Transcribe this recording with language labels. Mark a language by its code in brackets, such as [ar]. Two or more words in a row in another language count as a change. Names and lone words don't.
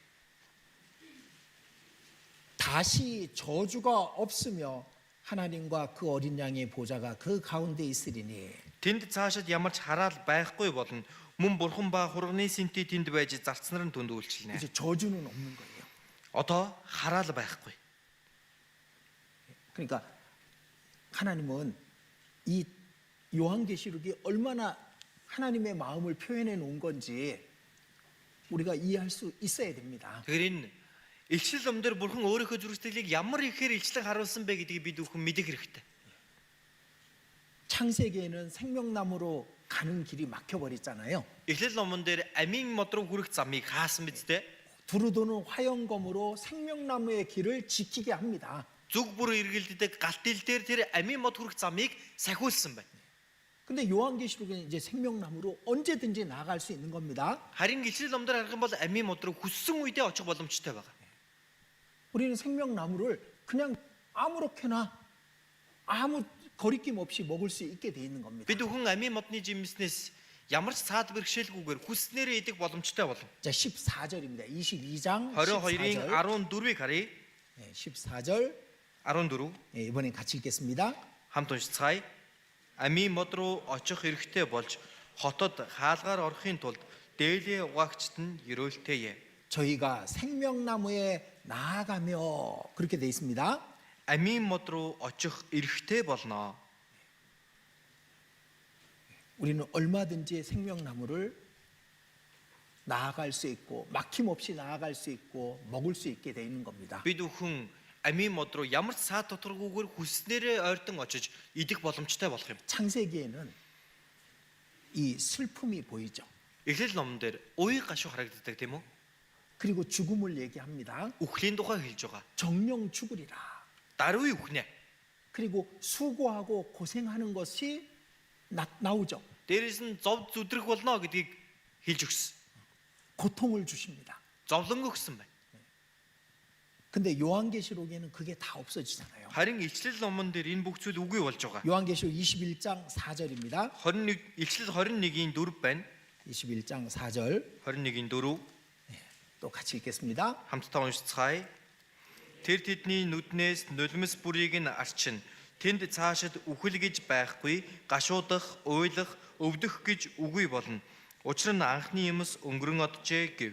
[ko] 다시 저주가 없으며 하나님과 그 어린 양의 보좌가 그 가운데 있으리니 [mn] Тэнд цаашид ямар ч хараал байхгүй болно. Мөн бурхан ба хурганы сэнти тэнд байж зарцнаар нь түнд үйлчлэнэ. [ko] 이제 저주는 없는 거예요. [mn] Одоо хараал байхгүй. [ko] 그러니까 하나님은 이 요한계시록이 얼마나 하나님의 마음을 표현해 놓은 건지 우리가 이해할 수 있어야 됩니다. [mn] Тэгэхээр энэ элчил ном дээр бурхан өөрийнхөө зүрх сэтгэлийг ямар ихээр илчлэн харуулсан бэ гэдгийг бид бүхэн мэдэх хэрэгтэй. [ko] 창세기에는 생명나무로 가는 길이 막혀버렸잖아요. [mn] Эхлэл номон дээр амийн мод руу хүрэх замыг хаасан биз дээ. [ko] 두루도는 화영검으로 생명나무의 길을 지키게 합니다. [mn] Зүг бүр эргэлддэг галт ил дээр тэр амийн мод хүрэх замыг сахиулсан байна. [ko] 근데 요한계시록에는 이제 생명나무로 언제든지 나아갈 수 있는 겁니다. [mn] Харин Эхлэл номдор харах юм бол амийн мод руу хүссэн үедээ очих боломжтой байна. [ko] 우리는 생명나무를 그냥 아무렇게나 아무 거리낌 없이 먹을 수 있게 돼 있는 겁니다. [mn] Бид бүхэн амийн модны жимснээс ямар ч цаад бэрхшээлгүйгээр хүснээрээ идэх боломжтой болно. [ko] 자, 14절입니다. 22장 [mn] 22-ийн [ko] 14절. [mn] 14-ыг харъя. [ko] 14절. [mn] 14 [ko] 이번엔 같이 읽겠습니다. [mn] хамт уншицгаая. Амийн мод руу очих эрхтэй болж хотод хаалгаар орохын тулд дээлээ угаагчд нь ерөөлтэйе. [ko] 저희가 생명나무에 나아가며 그렇게 돼 있습니다. [mn] Амийн мод руу очих эрхтэй болно. [ko] 우리는 얼마든지 생명나무를 나아갈 수 있고 막힘없이 나아갈 수 있고 먹을 수 있게 돼 있는 겁니다. [mn] Бид бүхэн амийн мод руу ямар ч саад доторгүйгээр хүснээрээ ойртон очиж идэх боломжтой болох юм. [ko] 창세기에는 이 슬픔이 보이죠. [mn] Эхлэл номон дээр уян гашуу харагддаг тийм үү? [ko] 그리고 죽음을 얘기합니다. [mn] Үхлийн тухай хэлж байгаа. [ko] 정령 죽으리라. [mn] Даруй үхнэ. [ko] 그리고 수고하고 고생하는 것이 나오죠. [mn] Дээрээс нь зов зүдрэх болно гэдгийг хэлж өгсөн. [ko] 고통을 주십니다. [mn] Зовлон өгсөн байна. [ko] 근데 요한계시록에는 그게 다 없어지잖아요. [mn] Харин Илчлэл номон дээр энэ бүх зүйл үгүй болж байгаа. [ko] 요한계시록 21장 4절입니다. [mn] 21 Илчлэл 21-ийн 4 байна. [ko] 21장 4절 [mn] 21-ийн 4 [ko] 또 같이 읽겠습니다. [mn] хамтдаа уншицгаая. Тэр тэдний нүднээс нулимс бүрийг нь арчин. Тэнд цаашид үхэл гэж байхгүй, гашуудах, уйлах, өвдөх гэж үгүй болно. Учир нь анхны юмс өнгөрөн оджээ гэв.